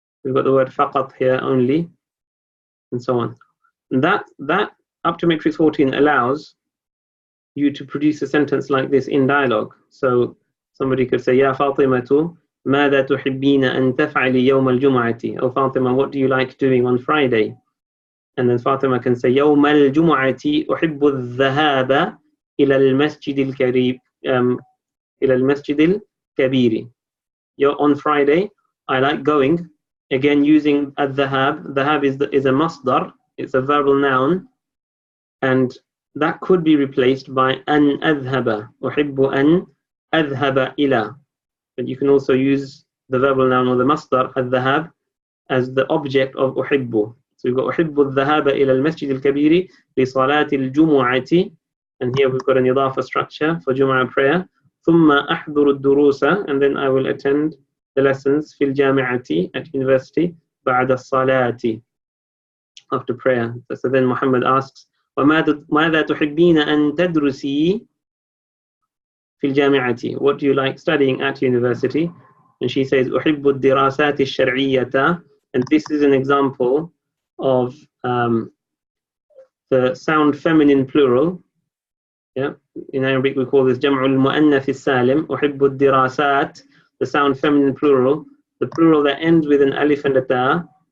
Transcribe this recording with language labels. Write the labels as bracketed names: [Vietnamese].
[English] We've got the word فقط here, only, and so on. And that up to matrix 14 allows you to produce a sentence like this in dialogue. So somebody could say, Ya Fatimatu, ماذا تحبين أن تفعلي يوم الجمعة? Oh Fatima, what do you like doing on Friday? [Arabic] And then Fatima can say, يوم الجمعة أحب الذهاب إلى المسجد الكبير. [English] إلى المسجد الكبير. On Friday, I like going. Again, using الذهاب. Dhahab is a masdar. It's a verbal noun, and that could be replaced by أن أذهب. [Arabic] أحب أن أذهب إلى. [English] But you can also use the verbal noun or the masdar الذهاب as the object of أحب. So we've got أحب الذهاب إلى المسجد الكبير لصلاة الجمعة, and here we've got an idafa structure for Jumu'ah prayer. ثم أحضر الدروس, and then I will attend the lessons في الجامعة, at university, بعد الصلاة, after prayer. So then Muhammad asks, وماذا تحبين أن تدرسي في الجامعة? What do you like studying at university? And she says, أحب الدراسات الشرعية, and this is an example of the sound feminine plural. Yeah, in Arabic we call this جمع المؤنث السالم. أحب الدراسات, the sound feminine plural, the plural that ends with an alif and a ta.